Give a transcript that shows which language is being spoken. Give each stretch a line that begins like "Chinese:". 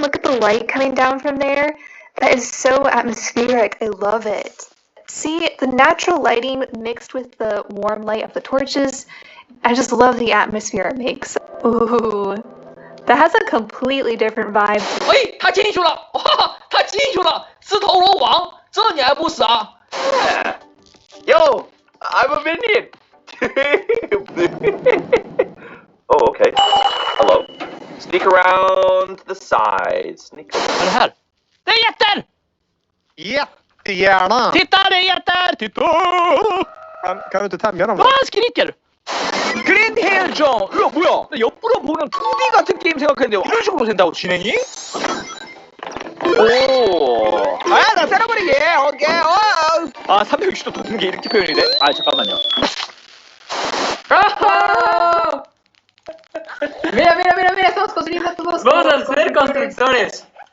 English: Look at the light coming down from there. That is so atmospheric. I love it. See, the natural lighting mixed with the warm light of the torches. I just love the atmosphere it makes. Ooh, that has a completely different vibe.
Chinese: 喂，他进去了！哇，他进去了！自投罗网，这你还不死啊
English: Yo, I'm a minion. Oh, okay. Hello. Sneak around to the side. Sneak around.
Swedish: Vad är det här? Det är jätter! Jättegärna! Titta, det är jätter! Titta! Kan du inte tämja dem då? Vad han skriker?
Korean: 그린 헬정! 이거 뭐야? 나 옆으로 보면 2D 같은 게임 생각했는데 이런 식으로 된다고 진행이? 오! 나 때려버리게! 오케이! 360도 도는 게 이렇게 표현이 돼? 잠깐만요.
Spanish: Mira, estamos construyendo todos. Vamos a hacer constructores.